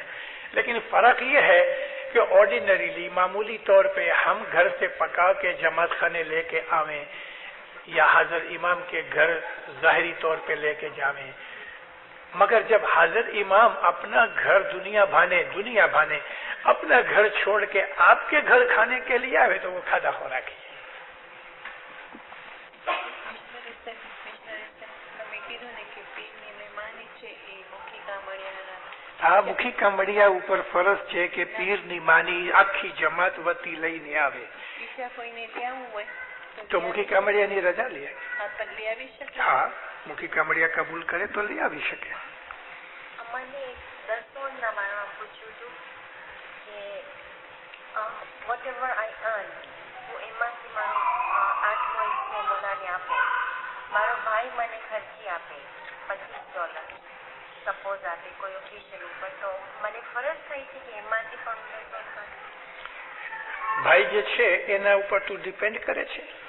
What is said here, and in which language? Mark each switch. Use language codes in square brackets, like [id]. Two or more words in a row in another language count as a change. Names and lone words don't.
[ur] لیکن فرق یہ ہے کہ آرڈینریلی معمولی طور پہ ہم گھر سے پکا کے جماعت خانے لے کے آویں یا حضرت امام کے گھر ظاہری طور پہ لے کے جاویں، مگر جب حضرت امام اپنا گھر دنیا بھانے اپنا گھر چھوڑ کے آپ کے گھر کھانے کے لیے آوے تو وہ کھادا خوراکی ہے. [gu] આ મુખી કામડિયા ઉપર ફરજ છે કે પીરની માની આખી જમાત વતી લઈને આવે. તો મુખી કામડિયાની રજા લે. હા, મુખી કામડિયા કબૂલ કરે તો લઈ આવી શકે. [en] whatever I earn, [gu] હું એમાંથી મારો 8મો હિસ્સો મોલાને આપું. મારો ભાઈ મને ખર્ચી આપે $25 સપોઝ આપે કોઈ ઓકેશન ઉપર, તો મને ફરજ થઈ છે કે એમાંથી પણ ભાઈ જે છે એના ઉપર તું ડિપેન્ડ કરે છે?